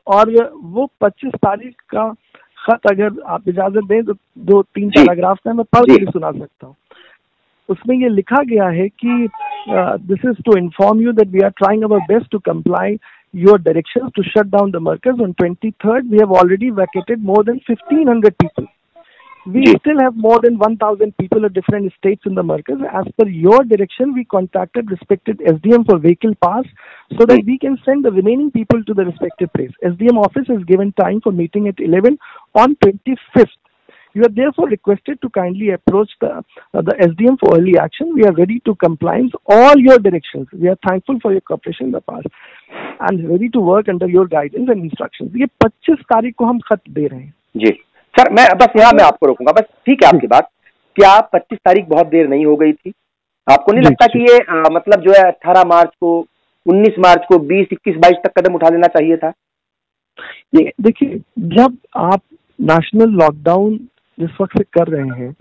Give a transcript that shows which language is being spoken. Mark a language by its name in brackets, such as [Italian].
[Hindi] और वो 25 तारीख का खत अगर आप इजाजत दें तो 2-3 पैराग्राफ का मैं पढ़ के सुना सकता हूँ। उसमें ये लिखा गया है कि [English] This is to inform you that we are trying our best to comply your directions to shut down the markaz. On 23rd, we have already vacated more than 1,500 people. We still have more than 1,000 people at different states in the markaz. As per your direction, we contacted respected SDM for vehicle pass so that we can send the remaining people to the respective place. SDM office is given time for meeting at 11 on 25th. You are therefore requested to kindly approach the SDM for early action. We are ready to comply all your directions. We are thankful for your cooperation in the past and ready to work under your guidance and instructions. [Hindi] ये 25 तारीख को हम खत दे रहे हैं जी। Sir मैं बस यहाँ मैं आपको रोकूंगा, बस ठीक है आपकी बात। क्या 25 तारीख बहुत देर नहीं हो गई थी? आपको नहीं लगता कि ये मतलब जो है 18 मार्च को, 19 मार्च को, 20, 21, 22 तक कदम उठा लेना चाहिए था? ये देखिए, जब आप नेशनल लॉकडाउन जिस वक्त से कर रहे हैं